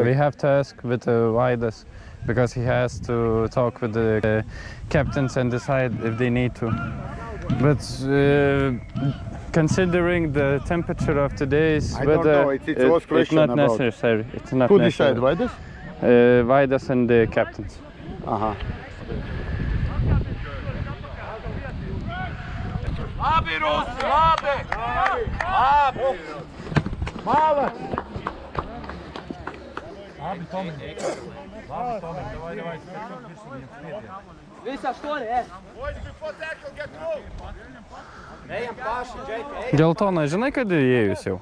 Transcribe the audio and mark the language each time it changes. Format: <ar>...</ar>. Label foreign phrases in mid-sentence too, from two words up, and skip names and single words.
<en>We have to ask with Vaidas because he has to talk with the captains and decide if they need to. But considering the temperature of today's I don't weather, know, it was it's question not about- necessary. It's not Who necessary. decide? Vaidas? Vaidas and the captains. Aha.</en> <lv>Labi, Rusi, labi! Mala!</lv> <lt>Geltona, žinai, kad įėjus jau?</lt>